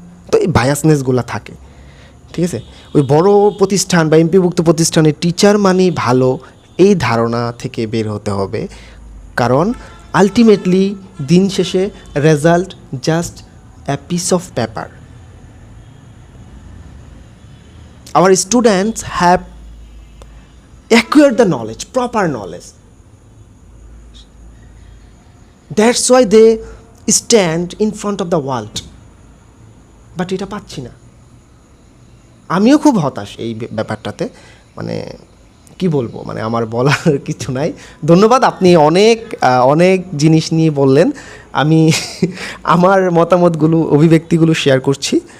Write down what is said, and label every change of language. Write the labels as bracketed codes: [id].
[bn] তো এই বায়াসনেসগুলো থাকে, ঠিক আছে। ওই বড় প্রতিষ্ঠান বা এমপিভুক্ত প্রতিষ্ঠানের টিচার মানেই ভালো, এই ধারণা থেকে বের হতে হবে। কারণ আলটিমেটলি দিন শেষে result just [en] a piece of paper. Our students have acquired the knowledge, proper knowledge. That's why they stand in front of the world. [bn] But এটা পাচ্ছি না। আমিও খুব হতাশ এই ব্যাপারটাতে, মানে কি বলবো, মানে আমার বলার কিছু নাই। ধন্যবাদ, আপনি অনেক জিনিস নিয়ে বললেন। আমি আমার মতামতগুলো, অভিব্যক্তিগুলো শেয়ার করছি।